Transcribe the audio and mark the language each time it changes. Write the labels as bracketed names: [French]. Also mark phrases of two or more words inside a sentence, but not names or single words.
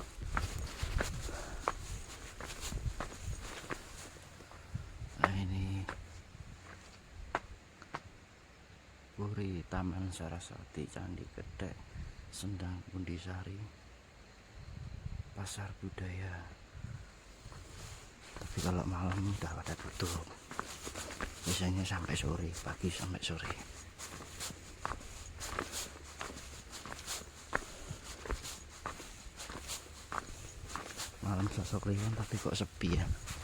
[Indonesian] Nah, ini Puri Taman Saraswati, Candi Gedek, Sendang Bundisari, Pasar Budaya. Tapi kalau malam udah pada tutup. Biasanya sampai sore, pagi sampai sore. Malam sosok Kliwon tapi kok sepi ya.